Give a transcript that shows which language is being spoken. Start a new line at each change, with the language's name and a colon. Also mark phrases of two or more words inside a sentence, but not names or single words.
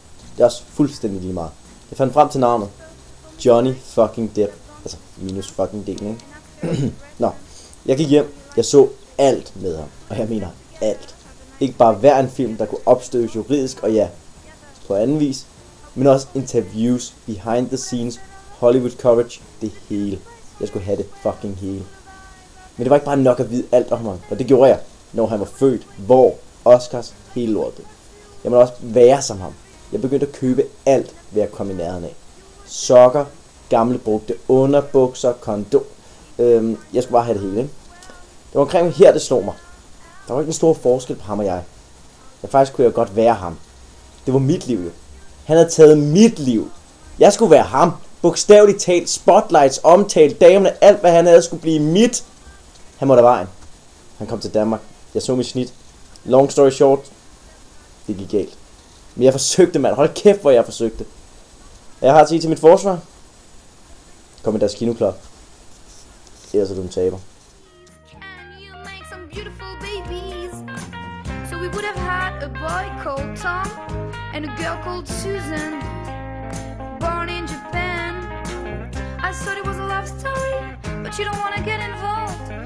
Danish: Det er også fuldstændig lige meget. Jeg fandt frem til navnet. Johnny fucking Depp. Altså minus fucking delen, ikke? Nå, jeg gik hjem. Jeg så alt med ham. Og jeg mener alt. Ikke bare hver en film, der kunne opstøves juridisk, og ja, på anden vis, men også interviews,
English: behind the scenes, Hollywood coverage,
Danish: det hele. Jeg skulle have det fucking hele. Men det var ikke bare nok at vide alt om ham, og det gjorde jeg, når han var født, hvor, Oscars, hele lortet. Jeg måtte også være som ham. Jeg begyndte at købe alt, hvad jeg kom i nærheden af. Sokker, gamle brugte underbukser, kondom. Jeg skulle bare have det hele, ikke? Det var omkring her, det slog mig. Der var ikke en stor forskel på ham og jeg. Faktisk kunne jeg godt være ham. Det var mit liv jo. Han havde taget mit liv. Jeg skulle være ham. Bogstaveligt talt, spotlights, omtalt, damerne, alt hvad han havde skulle blive mit. Han måtte af vejen. Han kom til Danmark. Jeg så mit snit.
English: Long story short.
Danish: Det gik galt. Men jeg forsøgte, mand. Hold kæft, hvor jeg forsøgte. Jeg har at sige til mit forsvar. Kom med deres kinoklub. Ellers er du en taber.
English: We would have had a boy called Tom and a girl called Susan, born in Japan. I thought it was a love story, but you don't want to get involved.